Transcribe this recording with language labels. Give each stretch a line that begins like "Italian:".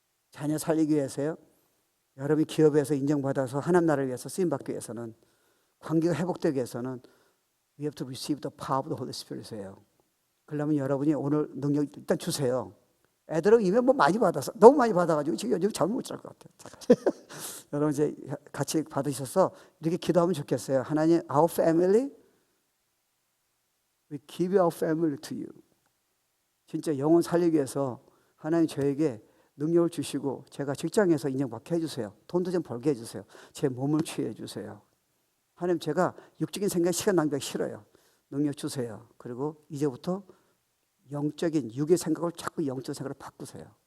Korean: 자녀 살리기 위해서요, 여러분이 기업에서 인정받아서 하나님 나라를 위해서 쓰임받기 위해서는, 관계가 회복되기 위해서는
English: We have to receive the power of the Holy Spirit
Korean: 이에요. 그러려면 여러분이 오늘 능력 일단 주세요. 애들은 이미 뭐 많이 받아서, 너무 많이 받아가지고 지금 요즘 잠을 못 잘 것 같아요. 여러분 이제 같이 받으셔서 이렇게 기도하면 좋겠어요.
English: 하나님, our family, we give our family to you.
Korean: 진짜 영혼 살리기 위해서 하나님 저에게 능력을 주시고 제가 직장에서 인정받게 해주세요. 돈도 좀 벌게 해주세요. 제 몸을 취해 주세요. 하나님, 제가 육적인 생각, 시간 낭비하기 싫어요. 능력 주세요. 그리고 이제부터 영적인 육의 생각을 자꾸 영적 생각으로 바꾸세요.